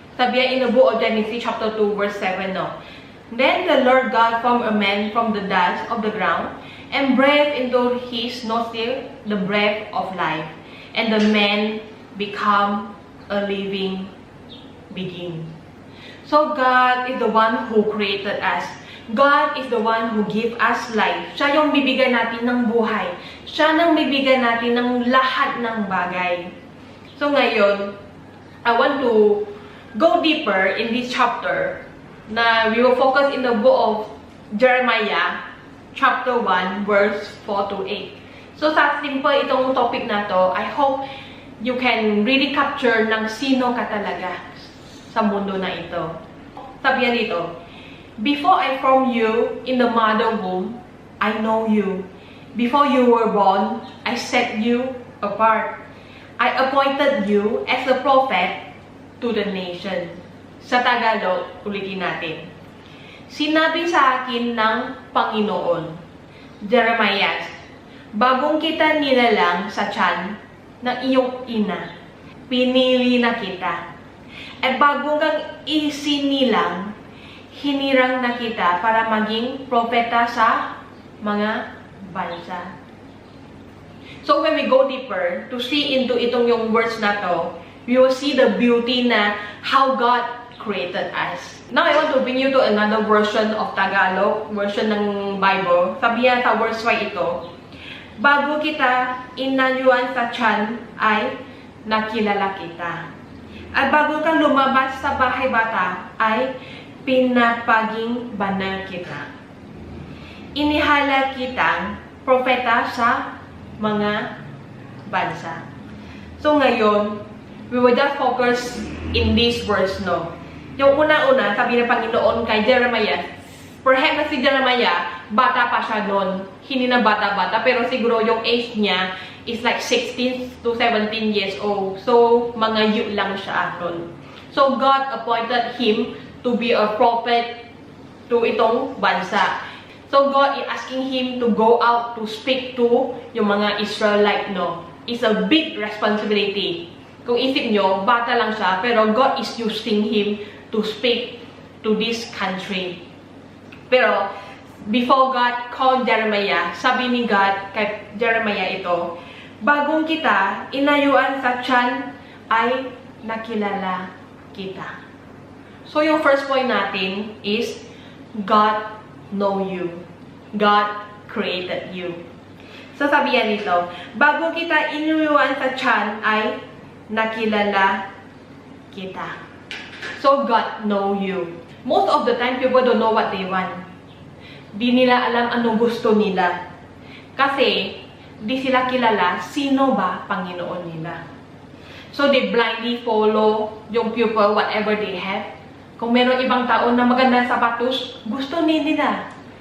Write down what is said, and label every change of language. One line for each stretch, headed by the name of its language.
English: Sabi in the book of Genesis chapter 2 verse 7, no? Then the Lord God formed a man from the dust of the ground and breathed into his nostril the breath of life. And the man became a living being. So God is the one who created us. God is the one who give us life.
Filipino: Siya yung bibigyan natin ng buhay. Siya nang bibigyan natin ng lahat ng bagay. So ngayon,
English: I want to go deeper in this chapter na we will focus in the book of Jeremiah chapter 1 verse 4 to 8.
Filipino: So sa simple itong topic na to,
English: I hope you can really capture
Filipino: ng sino ka talaga sa mundo na ito.
English: Sabi dito, before I formed you in the mother womb, I know you. Before you were born, I set you apart. I appointed you as a prophet to the nation.
Filipino: Sa Tagalog, ulitin natin. Sinabi sa akin ng Panginoon, Jeremiah, bagong kita nilalang sa tiyan ng iyong ina, pinili na kita. At bago kang isinilang, hinirang na kita para maging propeta sa mga bansa.
English: So when we go deeper to see into
Filipino: itong yung words na to,
English: we will see the beauty na how God created us. Now I want to bring you to another version of Tagalog, version ng Bible.
Filipino: Sabi niya sa verse 5 ito, bago kita inayuan sa tiyan ay nakilala kita. At bago kang lumabas sa bahay bata ay pinapaging banal kita. Inihala kitang propeta sa mga bansa.
English: So ngayon, we will just focus in this verse, no?
Filipino: Yung una-una, sabi ng Panginoon kay Jeremiah, perhaps na si Jeremiah, bata pa siya noon. Hindi na bata-bata, pero siguro yung age niya
English: is like 16 to 17 years old.
Filipino: So, mga youth lang siya noon.
English: So, God appointed him to be a prophet to
Filipino: itong bansa.
English: So, God is asking him to go out to speak to
Filipino: yung mga Israelite,
English: no? It's a big responsibility.
Filipino: Kung isip nyo, bata lang siya, pero
English: God is using him to speak to this country.
Filipino: Pero,
English: before God called Jeremiah,
Filipino: sabi ni God kay Jeremiah ito, bagong kita, inayuan sa tiyan ay nakilala kita.
English: So, yung first point natin is, God know you. God created you.
Filipino: So, sabi yan dito, bago kita inayuan sa tiyan ay nakilala kita.
English: So, God know you. Most of the time, people don't know what they want.
Filipino: Di nila alam anong gusto nila. Kasi, di sila kilala sino ba Panginoon nila.
English: So, they blindly follow yung people, whatever they have.
Filipino: Kung meron ibang tao na maganda sapatos, gusto nila.